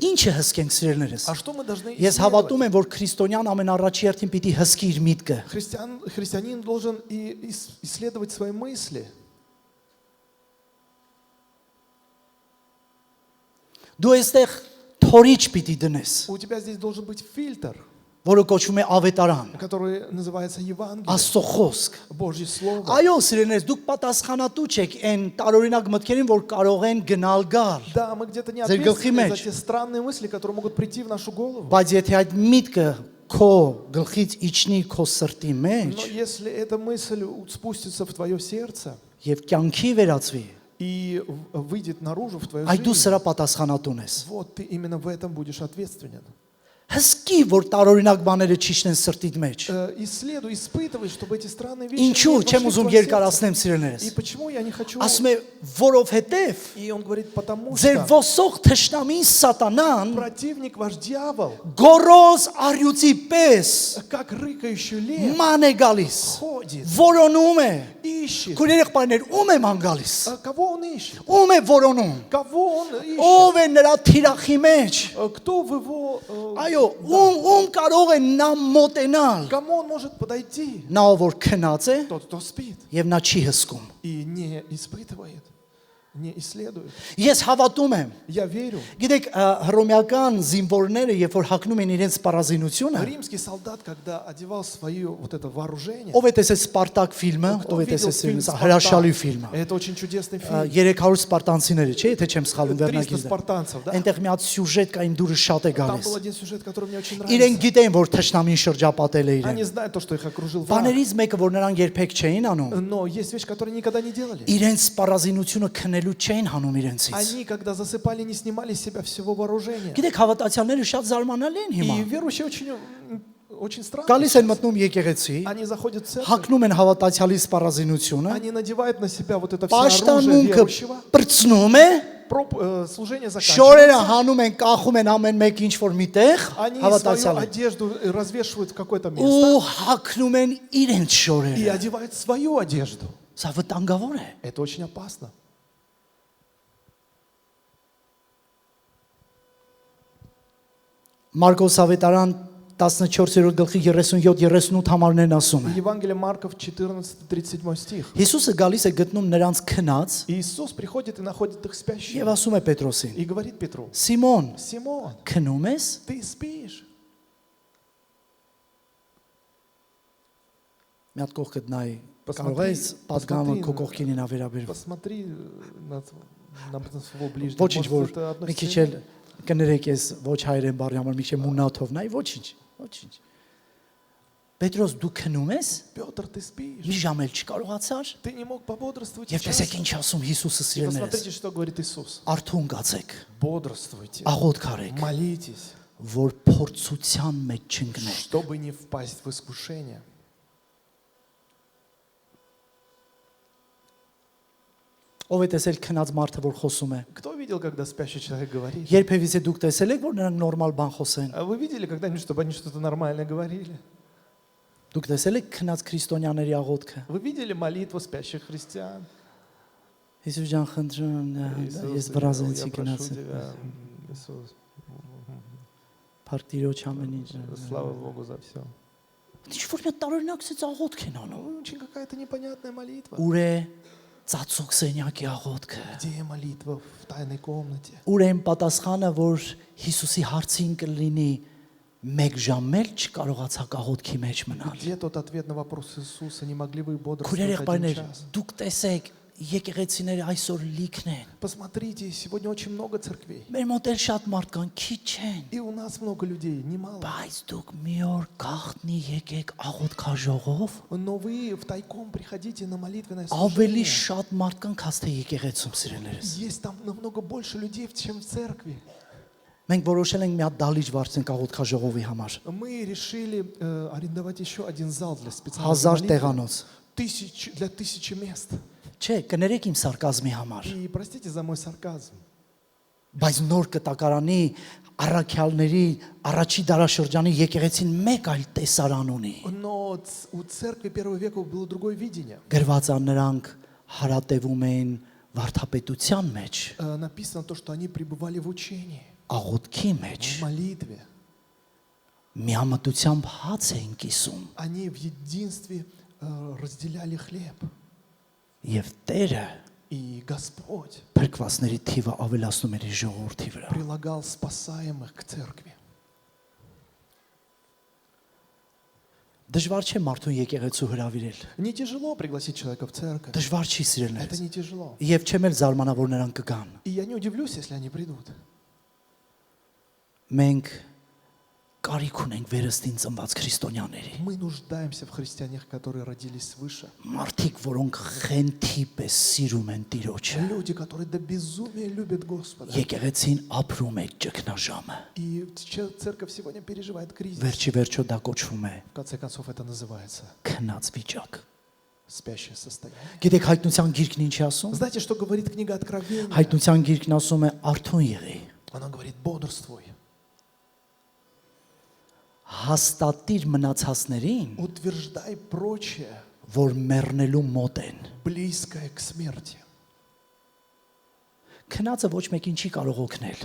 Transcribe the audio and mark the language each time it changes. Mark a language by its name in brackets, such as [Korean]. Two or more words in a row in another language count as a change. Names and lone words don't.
[Armenian] Ինչ է հսկենք սիրելիներս։ [Russian] А что мы должны [Armenian] Ես [Russian] исследовать? [Armenian] հավատում եմ, որ քրիստոնյան ամենառաջի հերթին պիտի հսկի իր միտքը։ [Russian] Христианин должен и исследовать свои мысли. [Armenian] Դու այստեղ թորիչ պիտի դնես, [Russian] У тебя здесь должен быть фильтр, [Armenian] որը կոչվում է ավետարան, [Russian] который называется Евангелие, [Armenian] Աստծո խոսք։ [Russian] Божье Слово. [Armenian] Այո, սիրելիներս, դուք պատասխանատու չեք այն տարօրինակ մտքերին, որ կարող են գնալ գալ։ [Russian] Да, мы где-то не [Armenian] Ձեր գլխի [Russian] ответственны за [Armenian] մեջ։ [Russian] те странные мысли, которые могут прийти в нашу голову. [Armenian] Բայց եթե այդ միտքը քո գլխից իջնի քո սրտի մեջ [Russian] Но если эта мысль спустится в твое сердце [Armenian] եւ կյանքի վերածվի, [Russian] и выйдет наружу в твою [Armenian] այդ դու [Russian] жизнь, [Armenian] սրա պատասխանատուն ես։ [Russian] вот ты именно в этом будешь ответственен. [Armenian] Հսկի որ տարօրինակ բաները ճիշտեն սրտիդ մեջ։ [Russian] Исследуй, испытывай, чтобы эти странные вещи [Armenian] Ինչու [Russian] не [Armenian] չեմ [Russian] вошли в [Armenian] ուզում [Russian] твое сердце. [Armenian] երկարացնեմ սիրելիներս։ [Russian] И почему я не хочу... [Armenian] Ասում է որովհետև [Russian] И он говорит, потому [Armenian] ձեր [Russian] что [Armenian] ոսող թշնամին սատանան [Russian] противник ваш дьявол, [Armenian] գորոզ արյուծի պես [Russian] как рыкающий лев, [Armenian] ման է գալիս, [Russian] ходит, [Armenian] որոնում է։ [Russian] ищет. [Armenian] Քույրեր եղբայրներ, ում է ման գալիս։ [Russian] А кого он ищет? [Armenian] Ում է որոնում։ [Russian] Кого он ищет? [Armenian] Ով է նրա թիրախի մեջ։ [Russian] Кто в его... [Armenian] Այո, ում կարող է նա մոտենալ։ [Russian] Кому он может подойти? [Armenian] Նա ով որ քնած է [Russian] Тот, кто спит [Armenian] եւ նա չի հսկում։ [Russian] и не испытывает, не исследует. [Armenian] Ես հավատում եմ։ [Russian] Я верю. [Armenian] Գիտեք, հռոմեական զինվորները, երբ որ հագնում են իրենց սպառազինությունը, [Russian] Римский солдат, когда одевал свое вот это вооружение, [Armenian] ով է տեսել Սպարտակ ֆիլմը, [Russian] кто [Armenian] ով է [Russian] видел [Armenian] տեսել [Russian] фильм [Armenian] սիրելիս, հրաշալի [Russian] «Спартак»? [Armenian] ֆիլմ է։ [Russian] Это очень чудесный фильм. [Armenian] 300 սպարտանցիները, չէ՞, եթե չեմ սխալվում [Russian] 300 [Armenian] վերնագիրը։ [Russian] спартанцев, да? [Armenian] Այնտեղ մի հատ սյուժետ կա, իմ դուրը շատ է [Russian] Там [Armenian] գալիս։ [Russian] был один сюжет, который мне очень [Armenian] Իրեն [Russian] нравится. [Armenian] գիտեն, որ թշնամին շրջապատել է [Russian] Они [Armenian] իրեն։ [Russian] знают то, что их окружил враг. [Armenian] Բաներից մեկը, որ նրանք երբեք չէին անում, [Russian] Но есть вещь, которую никогда не делали. [Armenian] իրենց սպառազինությունը քնելու չէին հանում իրենցից։ [Russian] Они, когда засыпали, не снимали с себя всего вооружения. [Armenian] Գիտեք, հավատացյալները շատ զարմանալի են հիմա։ [Russian] И верующие очень странно. [Armenian] Գալիս են մտնում եկեղեցի, [Russian] Они заходят в церковь, [Armenian] հագնում են հավատացյալի սպառազինությունը, [Russian] они надевают на себя вот это все оружие [Armenian] պաշտամունքը [Russian] верующего. [Armenian] բրցնում է, [Russian] Служение [Armenian] շորերը [Russian] заканчивается. [Armenian] հանում են, կախում են ամեն մեկ ինչ որ միտեղ, [Russian] Они свою [Armenian] հավատացյալը։ [Russian] одежду развешивают в какое-то место [Armenian] Ու հագնում են իրենց [Russian] и [Armenian] շորերը։ [Russian] одевают свою одежду. [Armenian] Սա վտանգավոր է։ [Russian] Это очень опасно. [Armenian] Մարկոս ավետարան 14-րդ գլխի 37-38 համարներն ասում է։ [Russian] Евангелие Марков 14-37 стих. [Armenian] Հիսուսը գալիս է գտնում նրանց քնած [Russian] Иисус приходит и находит их спящими. [Armenian] եւ ասում է Պետրոսին. [Russian] И говорит Петру: [Armenian] Սիմոն, [Russian] Симон, [Armenian] քնում ես։ [Russian] ты спишь? [Armenian] Մի հատ կողքդ նայ։ [Russian] Посмотри, [Armenian] Կարող ես պատգամը [Russian] посмотри [Armenian] քո [Russian] на- [Armenian] կողքին ինա վերաբերվում։ [Russian] Посмотри на своего ближнего. [Armenian] Ոչինչ [Russian] Может, [Armenian] որ [Russian] это [Armenian] մի քիչ [Russian] относится [Armenian] էլ կներեք ես ոչ հայերեն բառի համար մի քիչ մունաթով նայ, ոչինչ, ոչինչ։ Պետրոս դու քնում ես։ [Russian] Петр, ты спишь? [Armenian] Մի ժամ էլ չկարողացար։ [Russian] Ты не мог пободрствовать? [Armenian] Եվ [Russian] час? [Armenian] տեսեք ինչ ասում Հիսուսը [Russian] И [Armenian] սիրելիներս։ [Russian] посмотрите, что говорит Иисус. [Armenian] Արթուն գացեք, [Russian] Бодрствуйте, [Armenian] աղոթք արեք, [Russian] молитесь, [Armenian] որ փորձության մեջ չընկնեք։ [Russian] чтобы не впасть в искушение. [Armenian] Ով է տեսել քնած մարդը, որ խոսում է։ [Russian] Кто видел, когда спящий человек говорит? [Armenian] Երբևիցե դուք տեսել եք, որ նրանք նորմալ բան խոսեն։ [Russian] А вы видели когда-нибудь, чтобы они что-то нормально говорили? [Armenian] Դուք տեսել եք քնած քրիստոնյաների աղոթքը։ [Russian] Вы видели молитву спящих христиан? [Armenian] Հիսուս ջան, խնդրում, [Russian] Иисус, [Armenian] ես բրազենցի [Russian] я прошу [Armenian] գնացի։ [Russian] тебя, Иисус, [Armenian] Փառք Տիրոջ ամեն ինչ։ [Russian] слава Богу за все. [Armenian] Ինչ որ մի տարօրինակից աղոթք են անում։ [Russian] Очень какая-то непонятная молитва. [Armenian] Ուր է ծածուկ սենյակի աղոթքը։ [Russian] Где молитва в тайной комнате? [Armenian] Ուր է պատասխանը, որ Հիսուսի հարցին կլինի մեկ ժամ էլ չկարողացաք աղոթքի մեջ մնալ։ [Russian] Где тот ответ на вопрос Иисуса? Не могли вы [Armenian] Քույրեր [Russian] бодрствовать один [Armenian] եղբայրներ, [Russian] час? [Armenian] դուք տեսեք եկեղեցիները այսօր լիքն են։ [Russian] Посмотрите, сегодня очень много церквей. [Armenian] Մեր մոտ էլ շատ մարդ կան, քիչ են։ [Russian] И у нас много людей, немало. [Armenian] Բայց դուք մի օր գախտնի եկեք աղոթքաժողով, [Russian] Но вы втайком приходите на молитвенное [Armenian] ավելի [Russian] служение. [Armenian] շատ մարդ կան, քան թե եկեղեցում սիրելերս։ [Russian] Есть там намного больше людей, чем в церкви. [Armenian] Մենք որոշել ենք մի հատ դալիճ վարձենք աղոթքաժողովի համար։ [Russian] Мы решили арендовать еще один зал для специальной [Armenian] 1000 [Russian] молитвы. [Armenian] տեղանոց։ [Russian] Для 1000 мест. [Armenian] Չէ, կներեք իմ սարկազմի համար։ [Russian] И простите за мой сарказм. [Armenian] Բայց նոր կտակարանի առաքյալների առաջի դարաշրջանի եկեղեցին մեկ այլ տեսարան ունի։ [Russian] Но у церкви первого века было другое видение. [Armenian] Գրված է նրանք հարատևում են վարդապետության մեջ, [Russian] Написано то, что они пребывали в учении, [Armenian] աղոթքի [Russian] в [Armenian] մեջ, [Russian] молитве. [Armenian] միամտությամբ հաց էին կիսում, [Russian] Они в единстве разделяли хлеб. [Armenian] եւ Տերը [Russian] И Господь [Armenian] փրկվածների թիվը ավելացնում էր իր ժողովրդի վրա։ [Russian] прилагал спасаемых к церкви. [Armenian] Դժվար չէ մարդուն եկեղեցու հրավիրել։ [Russian] Не тяжело пригласить человека в церковь. [Armenian] Դժվար չի սիրելներ։ [Russian] Это не тяжело. [Armenian] Եվ չեմ էլ զարմանա, որ նրանք կգան։ [Russian] И я не удивлюсь, если они придут. [Armenian] Մենք կարիք ունենք վերստին ծնված քրիստոնյաների։ [Russian] Мы нуждаемся в христианах, которые родились свыше. [Armenian] Մարդիկ, որոնք ղենթի պես սիրում են Տիրոջը։ [Russian] Люди, которые до безумия любят Господа. [Armenian] Եկեղեցին ապրում է ճգնաժամը։ [Russian] И церковь сегодня переживает кризис. [Armenian] Վերջի վերջո դա կոչվում է [Russian] В конце концов, это называется [Armenian] քնած վիճակ։ [Russian] спящее состояние. [Armenian] Գիտեք հայտնության գիրքն ինչ է ասում։ [Russian] Знаете, что говорит книга Откровения? [Armenian] Հայտնության գիրքն ասում է արթուն եղի։ [Russian] Она говорит, бодрствуй. [Armenian] Հաստատիր մնացածներին, [Russian] Утверждай прочее, [Armenian] որ մեռնելու մոտ են։ [Russian] близкое к смерти. [Armenian] Քնածը ոչ մեկին չի կարող օգնել։